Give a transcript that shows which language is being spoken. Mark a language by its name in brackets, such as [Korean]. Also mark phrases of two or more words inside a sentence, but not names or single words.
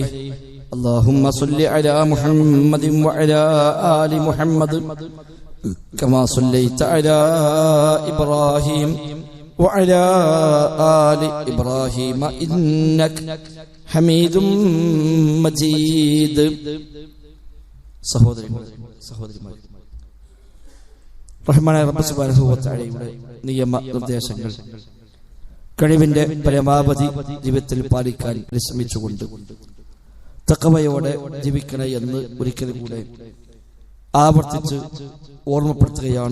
[Arabic] اللهم صل على محمد وعلى آل محمد كما صليت على إبراهيم وعلى آل إبراهيم إنك حميد مجيد. [Malayalam] സഹോദരിമാർ, റഹ്മാനായ റബ്ബ് [Arabic] سبحانه وتعالى [Malayalam] നിയമ നിർദ്ദേശങ്ങൾ കഴിവിന്റെ പരമാവധി ജീവിതത്തിൽ പാലിക്കാൻ പരിശ്രമിച്ചുകൊണ്ട് തഖ്വയോടെ ജീവിക്കണേ എന്ന് ഒരിക്കൽ കൂടെ ആവർത്തിച്ച് ഓർമ്മപ്പെടുത്തുകയാണ്.